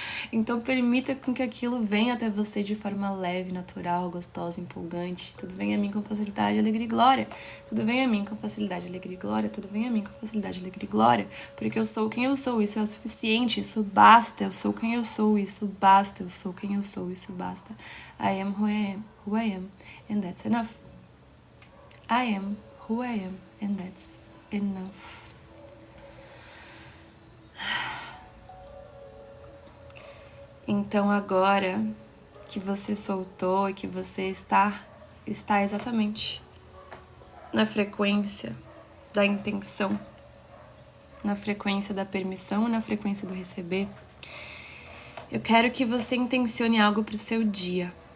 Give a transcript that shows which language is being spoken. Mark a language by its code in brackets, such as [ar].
[pt] Então permita com que aquilo venha até você de forma leve, natural, gostosa, empolgante. Tudo vem a mim com facilidade, alegria e glória. Tudo vem a mim com facilidade, alegria e glória. Tudo vem a mim com facilidade, alegria e glória. Porque eu sou quem eu sou, isso é o suficiente, isso basta. Eu sou quem eu sou, isso basta. Eu sou quem eu sou, isso basta. [en] I am who I am, and that's enough. I am who I am, and that's enough. [pt] Então agora que você soltou e que você está exatamente na frequência da intenção, na frequência da permissão e na frequência do receber, eu quero que você intencione algo para o seu dia.